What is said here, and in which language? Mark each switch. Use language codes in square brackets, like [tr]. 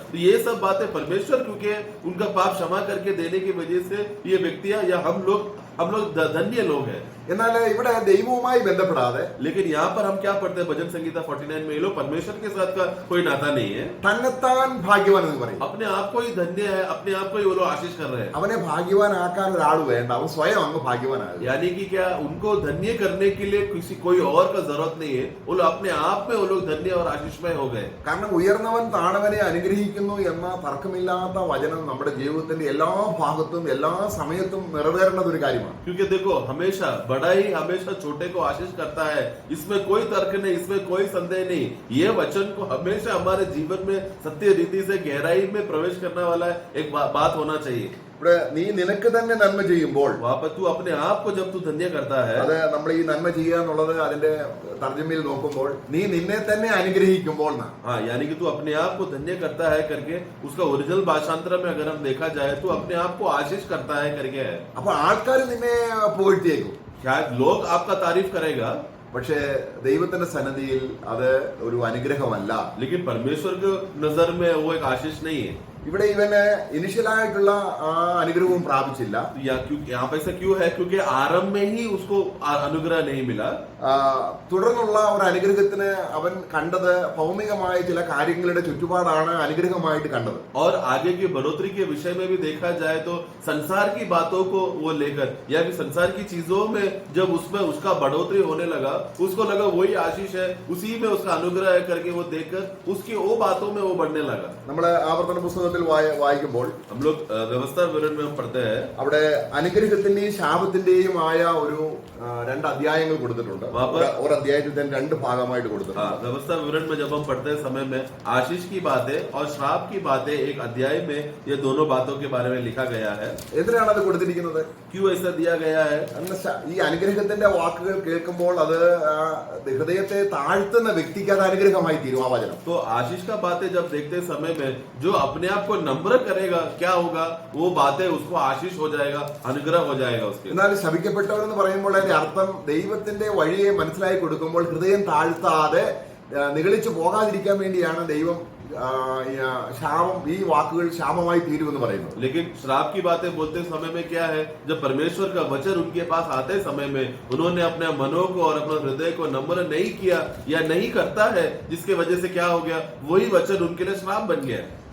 [hi] तो ये सब बातें परमेश्वर क्योंकि उनका पाप क्षमा करके देने की वजह से ये व्यक्तियां या हम लोग धन्य लोग हैं. [ml] എന്നാൽ ഇവിടെ ദൈവവുമായി ബന്ധപ്പെടാതെ, [hi] लेकिन यहाँ पर हम क्या पढ़ते हैं भजन संगीता 49 में, ये लोग परमेश्वर के साथ का कोई नाता नहीं है. [ml] തന്നെത്താൻ ഭാഗ്യവാൻ എന്ന് പറയും. [hi] अपने आप को ही धन्य है, अपने आप को ही वो लोग आशीष कर रहे हैं. [ml] അവനെ ഭാഗ്യവാനാക്കാൻ ഒരാൾ വേണ്ട, അവൻ സ്വയം അങ്ങ് ഭാഗ്യവാനാകും. [hi] यानी कि क्या, उनको धन्य करने के लिए कोई और का जरूरत नहीं है. वो लोग अपने आप में वो लोग धन्य और आशीषमय हो गए. [ml] കാരണം ഉയർന്നവൻ താണവനെ അനുഗ്രഹിക്കുന്നു എന്ന തർക്കമില്ലാത്ത വചനം നമ്മുടെ ജീവിതത്തിന്റെ എല്ലാ ഭാഗത്തും എല്ലാ സമയത്തും നിറവേറേണ്ട ഒരു കാര്യമാണ്. [hi] क्योंकि देखो हमेशा बड़ा ही हमेशा छोटे को आशीष करता है, इसमें कोई तर्क नहीं, इसमें कोई संदेह नहीं. ये वचन को हमेशा हमारे जीवन में सत्य रीति से गहराई में प्रवेश करने वाला एक बात होना चाहिए. [ml] ഇവിടെ നീ നിനക്ക് തന്നെ നന്മ ചെയ്യുമ്പോൾ, [hi] वहां पर तू अपने आप को जब तू धन्य करता है, [ml] അത് നമ്മൾ ഈ നന്മ ചെയ്യുക എന്നുള്ളത് അതിന്റെ തർജ്ജമയിൽ നോക്കുമ്പോൾ നീ നിന്നെ തന്നെ അനുഗ്രഹിക്കുമ്പോൾ എന്നാ. [hi] हाँ, यानी कि तू अपने आप को धन्य करता है करके उसका ओरिजिनल भाषांतर में अगर हम देखा जाए तो अपने आप को आशीष करता है करके है. [ml] അപ്പൊ ആൾക്കാർ നിന്നെ പുകഴ്ത്തിയേക്കും, [hi] शायद लोग आपका तारीफ करेगा, [ml] പക്ഷേ ദൈവത്തിന്റെ സന്നിധിയിൽ അത് ഒരു അനുഗ്രഹമല്ല. [hi] लेकिन परमेश्वर के नजर में वो एक आशीष नहीं है. [ml] ഇവിടെ ഇവന് ഇനിഷ്യലായിട്ടുള്ള ആ അനുഗ്രഹവും പ്രാപിച്ചില്ല. [hi] यहाँ पे ऐसा क्यों है? क्योंकि आरंभ में ही उसको अनुग्रह नहीं मिला. [ml] തുടർന്നുള്ള ഒരു അനുഗ്രഹത്തിന് അവൻ കണ്ടത് ഭൗമികമായ ചില കാര്യങ്ങളുടെ ചുറ്റുപാടാണ് അനുഗ്രഹമായിട്ട് കണ്ടത്. [hi] और आगे की बढ़ोतरी के विषय में भी देखा जाए तो संसार की बातों को वो लेकर या फिर संसार की चीजों में जब उसमें उसका बढ़ोतरी होने लगा, उसको लगा वही आशीष है, उसी में उसका अनुग्रह है करके वो देखकर उसकी वो बातों में वो बढ़ने लगा. [ml] നമ്മള് ആവർത്തന പുസ്തകത്തിൽ വായിക്കുമ്പോൾ [hi] हम लोग व्यवस्था विवरण में हम पढ़ते हैं, [ml] അവിടെ അനുഗ്രഹത്തിന്റെയും ശാപത്തിന്റെയും ആയ ഒരു 2 അധ്യായങ്ങൾ കൊടുത്തിട്ടുണ്ട്. ഒരു അധ്യായത്തിൽ തന്നെ 2 ഭാഗമായിട്ട് കൊടുത്തിട്ടുണ്ട്. [hi] व्यवस्था विवरण में जब हम पढ़ते समय में आशीष की बातें और श्राप की बातें एक अध्याय में ये दोनों बातों के बारे में लिखा गया है. [ml] എന്തിനാണ് അത് കൊടുത്തിരിക്കുന്നത്? [hi] क्यों ऐसा दिया गया है? [ml] ഈ അനുഗ്രഹത്തിന്റെ വാക്കുകൾ കേൾക്കുമ്പോൾ അത് ഹൃദയത്തെ താഴ്ത്തുന്ന വ്യക്തിക്ക് അത് അനുഗ്രഹമായി തീരും ആ വചനം. [hi] तो आशीष का बातें जब देखते समय में जो अपने आप को नम्र करेगा क्या होगा, वो बातें उसको आशीष हो जाएगा, अनुग्रह हो जाएगा उसके. [ml] എന്നാൽ ശപിക്കപ്പെട്ടവരെന്ന് പറയുമ്പോൾ അതിന്റെ അർത്ഥം ദൈവത്തിന്റെ വഴിയെ മനസ്സിലാക്കി കൊടുക്കുമ്പോൾ ഹൃദയം താഴ്ത്താതെ നിഗളിച്ചു പോകാതിരിക്കാൻ വേണ്ടിയാണ് ദൈവം ശാപം, ഈ വാക്കുകൾ ശാപമായി തീരുമെന്ന് പറയുന്നത്. [hi] लेकिन श्राप की बातें बोलते समय में क्या है, जब परमेश्वर का वचन उनके पास आते समय में उन्होंने अपने मनों को और अपने हृदय को नम्र नहीं किया या नहीं करता है, जिसके वजह से क्या हो गया, वही वचन उनके लिए श्राप बन गया.